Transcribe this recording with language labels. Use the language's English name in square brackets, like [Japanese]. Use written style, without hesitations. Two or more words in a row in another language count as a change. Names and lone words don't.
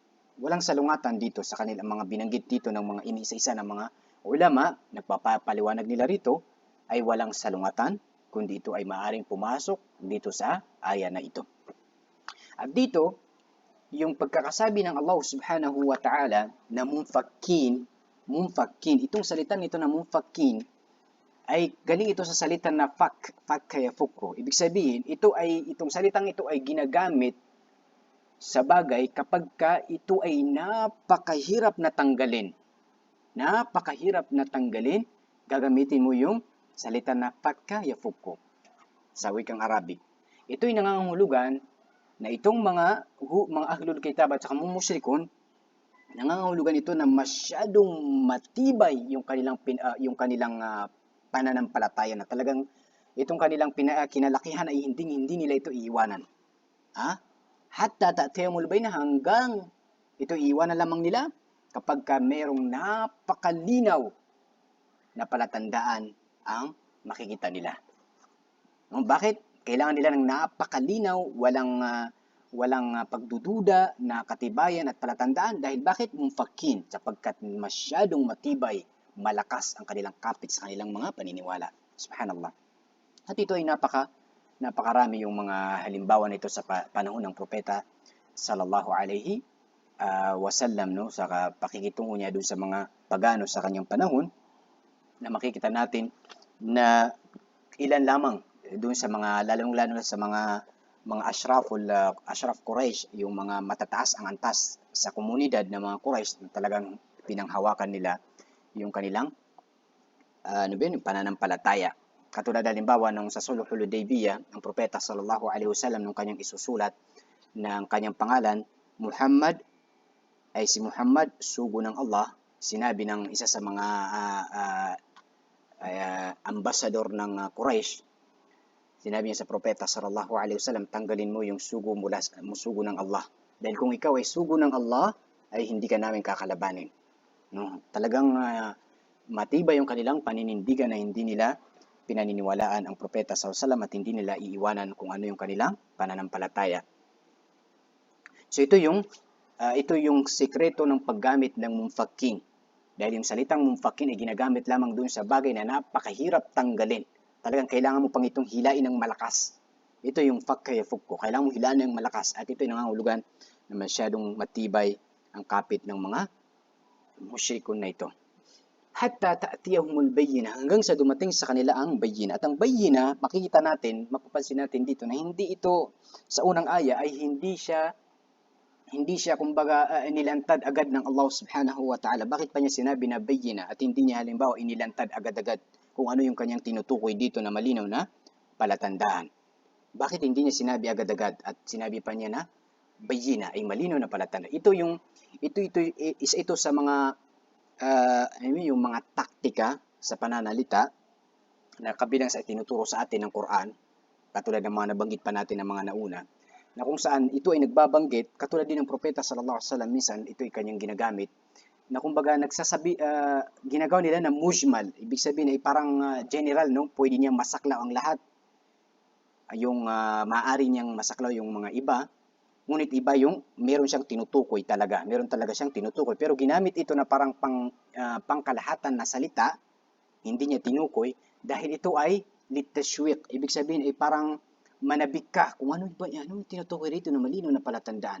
[Filipino] Walang salungatan dito sa kanilang mga binanggit dito ng mga inisa-isa ng mga ulama, nagpapaliwanag nila rito, ay walang salungatan, kundi ito ay maaring pumasok dito sa aya na ito. At dito, yung pagkakasabi ng Allah [Arabic] سبحانه وتعالى [Filipino] na mumfakin, itong salitan nito na mumfakin, ay galing ito sa salitan na [Arabic] فك يفك. [Filipino] Ibig sabihin, itong salitang ito ay ginagamit sa bagay kapag ka ito ay napakahirap na tanggalin. Gagamitin mo yung salita na [Arabic] فك يفك [Filipino] sa wikang Arabic. Ito ay nangangahulugan na itong mga ahlul kitab at saka musyrikon, nangangahulugan ito na masyadong matibay yung kanilang pananampalataya, na talagang itong kanilang kinalakihan ay hindi nila ito iiwanan. [Arabic] حتى تأتيهم البينة, [Filipino] hanggang ito iiwanan lamang nila kapag ka merong napakalinaw na palatandaan ang makikita nila. Bakit? Kailangan nila ng napakalinaw, walang pagdududa na katibayan at palatandaan. Dahil bakit? Mumfakin, sapagkat masyadong matibay, malakas ang kanilang kapit sa kanilang mga paniniwala. Subhanallah. At ito ay napakarami yung mga halimbawa nito sa panahon ng propeta [Arabic] صلى الله عليه [Filipino] wasallam, no, sa pakikitungo niya doon sa mga pagano sa kanyang panahon, na makikita natin na ilan lamang doon sa mga, lalong-lalo na sa mga [Arabic] أشراف قريش, [Filipino] yung mga matataas ang antas sa komunidad ng mga Quraysh, na talagang pinanghawakan nila yung kanilang yung pananampalataya. Katulad halimbawa nung sa Sulhul Hudaybiyah, ang propeta [Arabic] صلى الله عليه وسلم [Filipino] nung kanyang isusulat ng kanyang pangalan, Muhammad, ay si Muhammad, sugo ng Allah, sinabi ng isa sa mga ambassador ng Quraysh, sinabi niya sa propeta [Arabic] صلى الله عليه وسلم, [Filipino] tanggalin mo yung sugo mula sugo ng Allah. Dahil kung ikaw ay sugo ng Allah, ay hindi ka namin kakalabanin. No? Talagang matibay yung kanilang paninindigan na hindi nila pinaniniwalaan ang propeta [Arabic] صلى الله عليه وسلم [Filipino] at hindi nila iiwanan kung ano yung kanilang pananampalataya. So ito yung sikreto ng paggamit ng mumfakin. Dahil yung salitang mumfakin ay ginagamit lamang doon sa bagay na napakahirap tanggalin. Talagang kailangan mo pang itong hilain ng malakas. Ito yung fakkayafukko. Kailangan mo hilain ng malakas. At ito yung nangangahulugan na masyadong matibay ang kapit ng mga musyrikun na ito. [Arabic] حتى تأتيهم البينة, [Filipino] hanggang sa dumating sa kanila ang bayyina. At ang bayyina, makikita natin, mapapansin natin dito na hindi ito sa unang aya ay hindi siya kumbaga inilantad agad ng Allah [Arabic] سبحانه وتعالى. [Filipino] Bakit pa niya sinabi na bayyina at hindi niya halimbawa inilantad agad-agad kung ano yung kanyang tinutukoy dito na malinaw na palatandaan? Bakit hindi niya sinabi agad-agad at sinabi pa niya na bayyina ay malinaw na palatandaan? Ito sa mga yung mga taktika sa pananalita na kabilang sa tinuturo sa atin ng Quran, katulad ng mga nabanggit pa natin ng mga nauna, na kung saan ito ay nagbabanggit, katulad din ng propeta [Arabic] صلى الله عليه وسلم, [Filipino] minsan ito ay kanyang ginagamit, na kumbaga ginagawa nila na mujmal, ibig sabihin ay parang general, no? Pwede niyang masaklaw ang lahat, yung maaari niyang masaklaw yung mga iba, ngunit iba yung meron siyang tinutukoy talaga, meron talaga siyang tinutukoy, pero ginamit ito na parang pangkalahatan na salita, hindi niya tinukoy, dahil ito ay litashwiq, ibig sabihin ay parang manabik ka kung ano tinutukoy rito na malinaw na palatandaan.